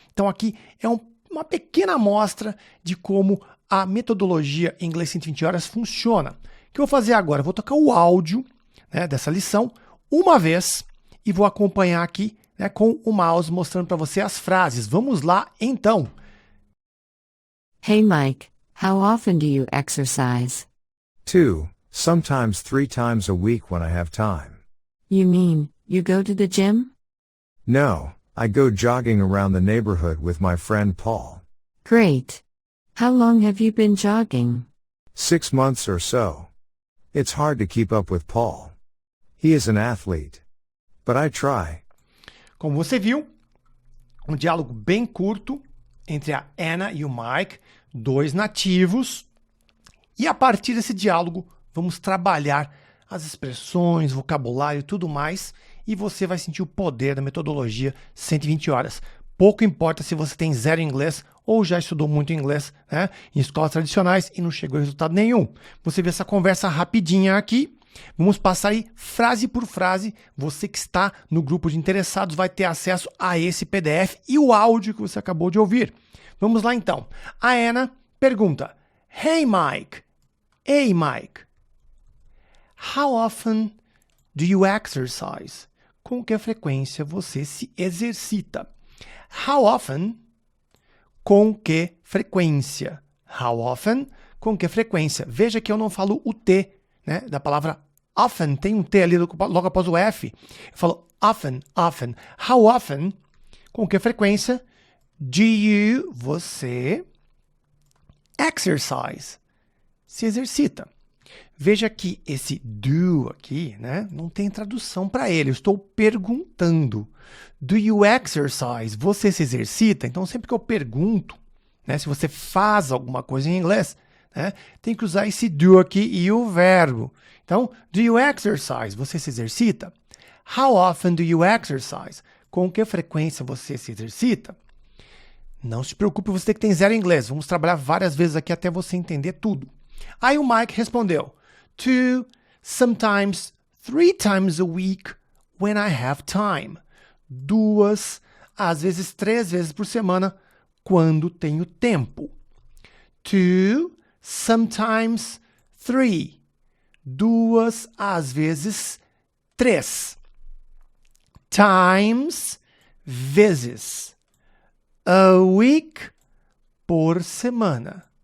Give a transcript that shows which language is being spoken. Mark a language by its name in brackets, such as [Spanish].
[Portuguese] Então aqui é uma pequena amostra de como a metodologia em inglês 120 horas funciona. O que eu vou fazer agora? Eu vou tocar o áudio, dessa lição uma vez e vou acompanhar aqui, com o mouse mostrando para você as frases. Vamos lá então. [English] Hey Mike. How often do you exercise? 2, sometimes 3 times a week when I have time. You mean, you go to the gym? No, I go jogging around the neighborhood with my friend Paul. Great. How long have you been jogging? 6 months or so. It's hard to keep up with Paul. He is an athlete. But I try. [Portuguese] Como você viu, um diálogo bem curto entre a Anna e o Mike, dois nativos, e a partir desse diálogo vamos trabalhar as expressões, vocabulário e tudo mais, e você vai sentir o poder da metodologia 120 horas. Pouco importa se você tem zero inglês ou já estudou muito inglês, em escolas tradicionais e não chegou a resultado nenhum. Você vê essa conversa rapidinha aqui. Vamos passar aí frase por frase. Você que está no grupo de interessados vai ter acesso a esse PDF e o áudio que você acabou de ouvir. Vamos lá então. A Anna pergunta: [English] Hey Mike, how often do you exercise? [Portuguese] Com que frequência você se exercita? [English] How often, [Portuguese] com que frequência? How often, com que frequência? Veja que eu não falo o T, da palavra Often, tem um T ali logo após o F. Eu falo often, often. [English] How often, [Portuguese] com que frequência, [English] do you, [Portuguese] você, exercise, se exercita. Veja que esse do aqui, né, não tem tradução para ele. Eu estou perguntando. [English] Do you exercise? [Portuguese] Você se exercita? Então, sempre que eu pergunto, né, se você faz alguma coisa em inglês, né, tem que usar esse do aqui e o verbo. Então, [English] do you exercise? [Portuguese] Você se exercita? [English] How often do you exercise? [Portuguese] Com que frequência você se exercita? Não se preocupe, você que tem zero inglês. Vamos trabalhar várias vezes aqui até você entender tudo. Aí o Mike respondeu, [English] 2, sometimes 3 times a week when I have time. [Portuguese] 2, às vezes 3 vezes por semana, quando tenho tempo. [English] 2, sometimes 3. [Portuguese] 2, às vezes 3. [English] Times, [Portuguese] vezes. [English] A week, [Portuguese] por semana.